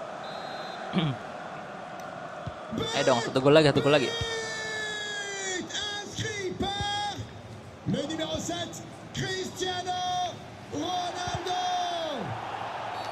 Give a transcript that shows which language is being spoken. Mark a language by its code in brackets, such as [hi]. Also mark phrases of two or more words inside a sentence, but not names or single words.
[id] Ayo dong, satu gol lagi. [fr] inscrit par le numéro 7, Cristiano Ronaldo.